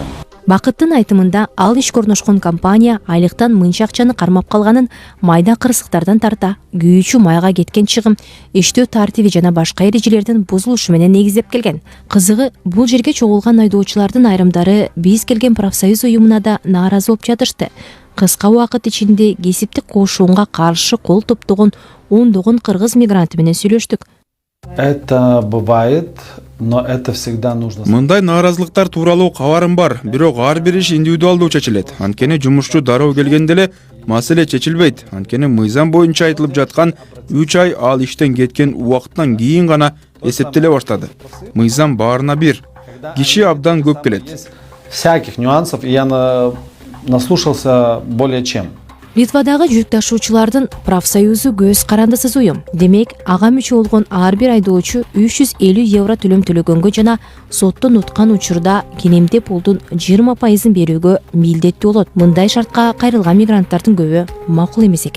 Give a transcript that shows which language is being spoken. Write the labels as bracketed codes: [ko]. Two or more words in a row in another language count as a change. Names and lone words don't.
[ky] Бакыттын айтымында ал ишке орношкон компания айлыктан мынча акчаны кармап калганын майда кырсыктардан тарта, күйүүчү майга кеткен чыгым, иштөө тартиби жана башка эрежелердин бузулушу менен негиздеп келген. Кызыгы, бул жерге чогулган айдоочулардын айрымдары биз келген профсоюз уюмуна да нааразы болуп жатышты. Кыска убакыт ичинде кесиптик кошуунга каршы кол топтогон ондогон кыргыз мигранты менен сүйлөштүк. [ru] Это бывает, но это всегда нужно. [ky] Мындай нааразылыктар тууралуу кабарым бар, бирок ар бир иш индивидуалдуу чечилет. Анткени жумушчу дароо келгенде эле маселе чечилбейт. Анткени мыйзам боюнча айтылып жаткан 3 ай ал иштен кеткен убакыттан кийин гана эсептеле баштады. Мыйзам баарына бир. Киши абдан көп келет. [ru] Всяких нюансов, и я наслушался более чем. [ky] Литвадагы жүк ташуучулардын профсоюзу көз карандысыз уюм. Демек, ага мүчө болгон ар бир айдоочу 350 евро төлөм төлөгөнгө жана соттон уткан учурда кенемдеп пулдун 20% берүүгө милдеттүү болот. Мындай шартка кайрылган мигранттардын көбү макул эмес экен.